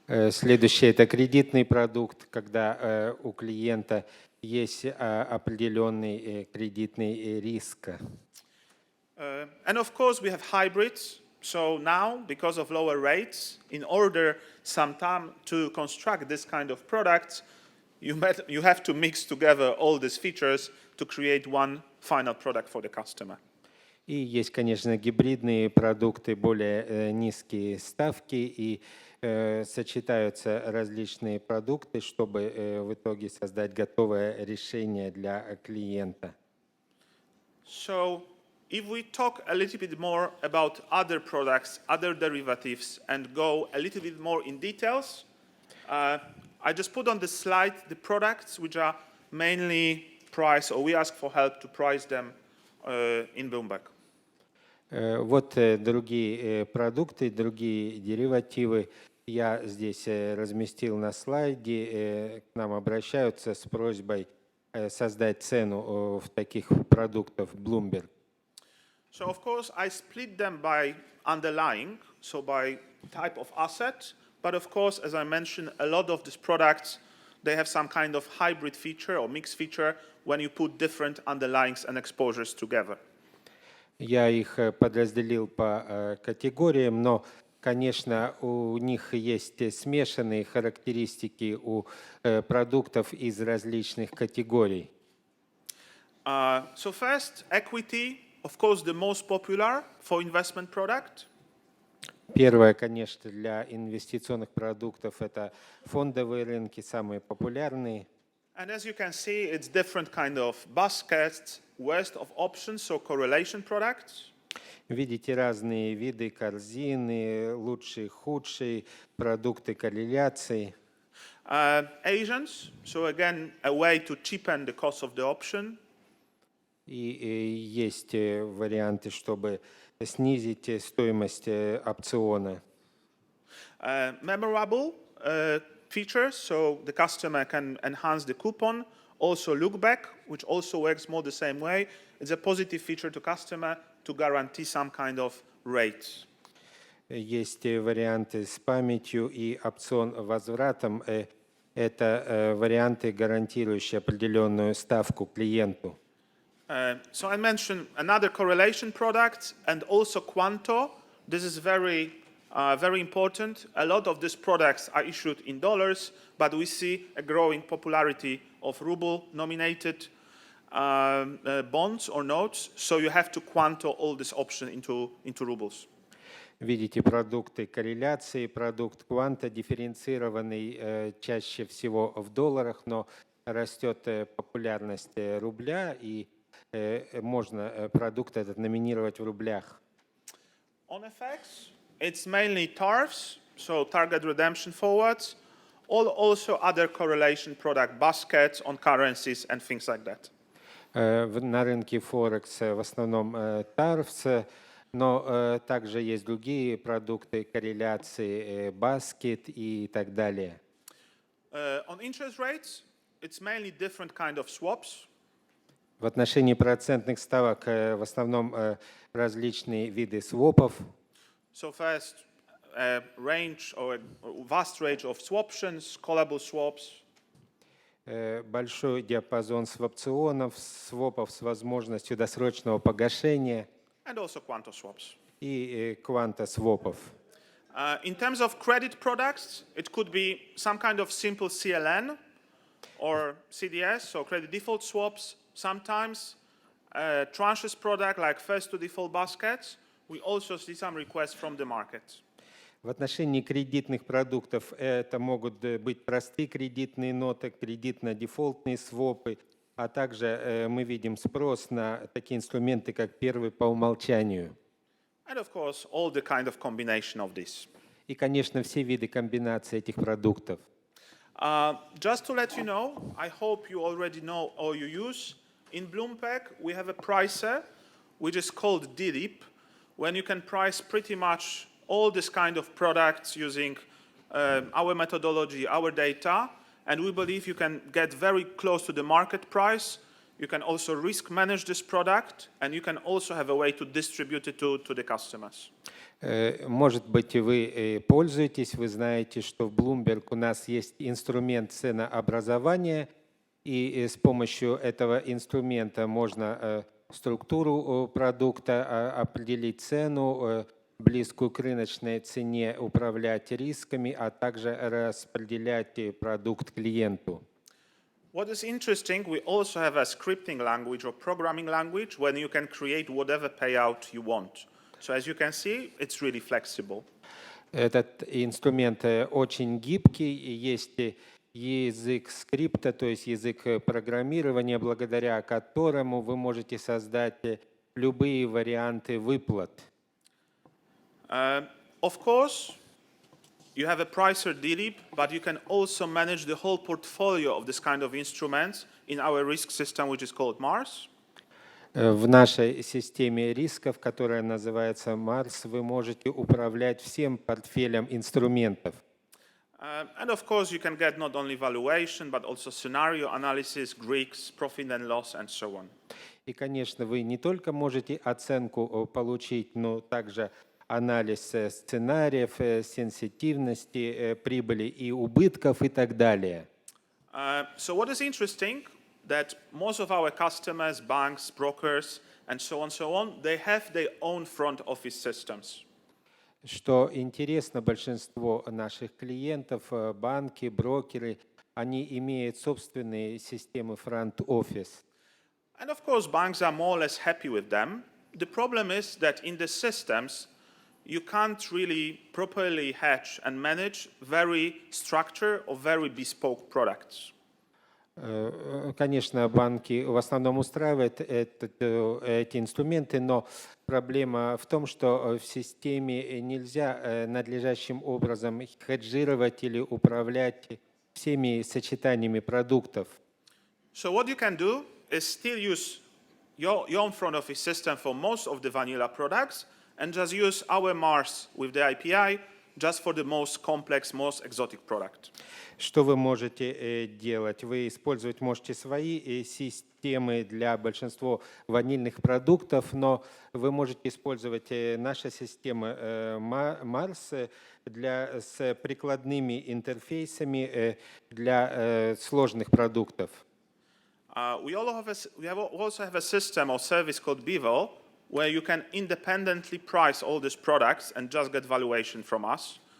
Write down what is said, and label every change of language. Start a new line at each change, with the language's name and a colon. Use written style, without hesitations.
Russian: Следующий – это кредитный продукт, когда у клиента есть определенный кредитный риск.
English: And of course, we have hybrids. So now, because of lower rates, in order sometime to construct this kind of products, you have to mix together all these features to create one final product for the customer.
Russian: И есть, конечно, гибридные продукты, более низкие ставки, и сочетаются различные продукты, чтобы в итоге создать готовое решение для клиента.
English: So, if we talk a little bit more about other products, other derivatives, and go a little bit more in details, I just put on the slide the products which are mainly priced, or we ask for help to price them in Bloomberg.
Russian: Вот другие продукты, другие деривативы. Я здесь разместил на слайде. К нам обращаются с просьбой создать цену в таких продуктах Bloomberg.
English: So, of course, I split them by underlying, so by type of asset. But of course, as I mentioned, a lot of these products, they have some kind of hybrid feature or mixed feature when you put different underlyings and exposures together.
Russian: Я их подразделил по категориям, но, конечно, у них есть смешанные характеристики у продуктов из различных категорий.
English: So first, equity, of course, the most popular for investment product.
Russian: Первое, конечно, для инвестиционных продуктов это фондовые рынки, самые популярные.
English: And as you can see, it's different kind of baskets, worst of options, so correlation products.
Russian: Видите разные виды корзины, лучшие, худшие, продукты корреляции.
English: Asians, so again, a way to cheapen the cost of the option.
Russian: И есть варианты, чтобы снизить стоимость опциона.
English: Memorable features, so the customer can enhance the coupon. Also look back, which also works more the same way. It's a positive feature to customer to guarantee some kind of rate.
Russian: Есть варианты с памятью и опцион возвратом. Это варианты, гарантирующие определенную ставку клиенту.
English: So I mentioned another correlation product and also Quanto. This is very important. A lot of these products are issued in dollars, but we see a growing popularity of ruble-nominated bonds or notes. So you have to Quanto all this option into rubles.
Russian: Видите продукты корреляции, продукт кванта дифференцированный чаще всего в долларах, но растет популярность рубля, и можно продукт этот номинировать в рублях.
English: On FX, it's mainly TARFs, so target redemption forwards, also other correlation product baskets on currencies and things like that.
Russian: На рынке Форекс в основном TARFs, но также есть другие продукты корреляции, баскет и так далее.
English: On interest rates, it's mainly different kind of swaps.
Russian: В отношении процентных ставок в основном различные виды свопов.
English: So first, range or a vast range of swaptions, callable swaps.
Russian: Большой диапазон свопционов, свопов с возможностью досрочного погашения.
English: And also Quanto swaps.
Russian: И кванта-свопов.
English: In terms of credit products, it could be some kind of simple CLN or CDS, so credit default swaps. Sometimes tranches product like first to default baskets. We also see some requests from the market.
Russian: В отношении кредитных продуктов это могут быть простые кредитные ноты, кредитно-дефолтные свопы, а также мы видим спрос на такие инструменты, как первый по умолчанию.
English: And of course, all the kind of combination of this.
Russian: И, конечно, все виды комбинаций этих продуктов.
English: Just to let you know, I hope you already know or you use, in Bloomberg we have a pricer which is called DRIIP, when you can price pretty much all this kind of products using our methodology, our data, and we believe you can get very close to the market price. You can also risk manage this product, and you can also have a way to distribute it to the customers.
Russian: Может быть, вы пользуетесь, вы знаете, что в Bloomberg у нас есть инструмент ценообразования, и с помощью этого инструмента можно структуру продукта, определить цену, близкую к рыночной цене, управлять рисками, а также распределять продукт клиенту.
English: What is interesting, we also have a scripting language or programming language when you can create whatever payout you want. So as you can see, it's really flexible.
Russian: Этот инструмент очень гибкий, и есть язык скрипта, то есть язык программирования, благодаря которому вы можете создать любые варианты выплат.
English: Of course, you have a pricer DLIP, but you can also manage the whole portfolio of this kind of instruments in our risk system, which is called Mars.
Russian: В нашей системе рисков, которая называется Mars, вы можете управлять всем портфелем инструментов.
English: And of course, you can get not only valuation, but also scenario analysis, Greeks, profit and loss, and so on.
Russian: И, конечно, вы не только можете оценку получить, но также анализ сценариев, сенситивности, прибыли и убытков и так далее.
English: So what is interesting, that most of our customers, banks, brokers, and so on, they have their own front office systems.
Russian: Что интересно, большинство наших клиентов, банки, брокеры, они имеют собственные системы front-office.
English: And of course, banks are more or less happy with them. The problem is that in the systems, you can't really properly hedge and manage very structured or very bespoke products.
Russian: Конечно, банки в основном устраивают эти инструменты, но проблема в том, что в системе нельзя надлежащим образом хеджировать или управлять всеми сочетаниями продуктов.
English: So what you can do is still use your own front office system for most of the vanilla products and just use our Mars with the API just for the most complex, most exotic product.
Russian: Что вы можете делать? Вы использовать можете свои системы для большинства ванильных продуктов, но вы можете использовать наши системы Mars с прикладными интерфейсами для сложных продуктов.
English: We also have a system or service called Bevel, where you can independently price all these products and just get valuation from us.